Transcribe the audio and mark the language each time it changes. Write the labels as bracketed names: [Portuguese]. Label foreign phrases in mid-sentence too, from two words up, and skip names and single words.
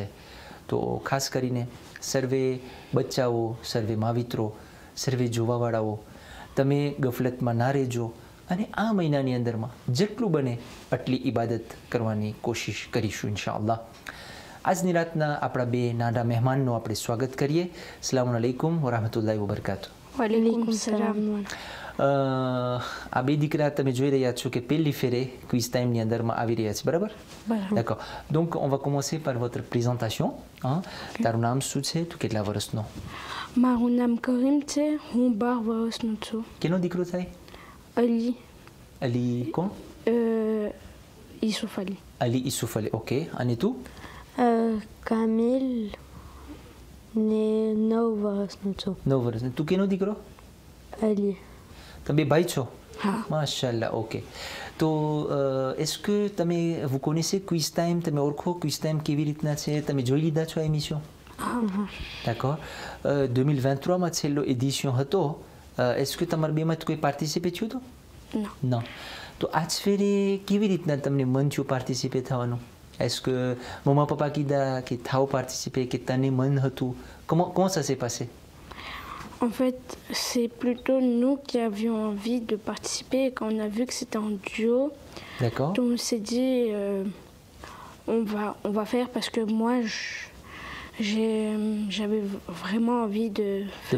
[Gujarati] તો ખાસ કરીને સર્વે બચ્ચાઓ, સર્વે માવિત્રો, સર્વે જોવાવાળાઓ, તમે ગફલતમાં ના રહેજો અને આ મહિનાની અંદરમાં જેટલું બને આટલી ઇબાદત કરવાની કોશિશ કરીશું [Arabic] إن شاء الله. [Gujarati] આજની રાતના આપણા બે નાના મહેમાનનું આપણે સ્વાગત કરીએ. [Arabic] السلام عليكم ورحمة الله وبركاته. وعليكم السلام. [Gujarati] આ બે દીકરા તમે જોઈ રહ્યા છો કે પહેલી ફેરે ક્વિઝ ટાઈમની અંદરમાં આવી રહ્યા છે, બરાબર? [French] D'accord. Donc on va commencer par votre présentation. [Gujarati] તારું નામ શું છે? તું કેટલા વર્ષનો? મારું નામ કરીમ છે, હું 12 વર્ષનો છું. કેનો દીકરો થાય? અલી. અલી કોણ? ઈસુફ અલી. અલી ઈસુફ અલી, ઓકે. અને તું? કામિલ ને 9 વર્ષનો છું. 9 વર્ષનો. તું કેનો દીકરો? અલી. તમે બે ભાઈ છો? હા. [Arabic] ما شاء الله, [Gujarati] ઓકે. તો [French] est-ce que [Gujarati] તમે [French] vous connaissez [Gujarati] ક્વિઝ ટાઈમ? તમે ઓળખો ક્વિઝ ટાઈમ કેવી રીતના છે? તમે જોઈ લીધા છો આ એમિશન? D'accord. 2023માં છેલ્લો એડિશન હતો. [French] est-ce que [Gujarati] તમારા બેમાં કોઈ પાર્ટિસિપેટ થયું હતું? [French] Non. [Gujarati] તો આજ ફેરે કેવી રીતના તમને મન થયું પાર્ટિસિપેટ થવાનું? [French] est-ce que [Gujarati] મમ્મા પપ્પા કીધા કે થાવ પાર્ટિસિપેટ કે તને મન હતું? [French] comment ça s'est passé? En fait, c'est plutôt nous qui avions envie de participer. Quand on a vu que c'était en duo, D'accord. on s'est dit on va faire parce que moi j'avais vraiment envie de faire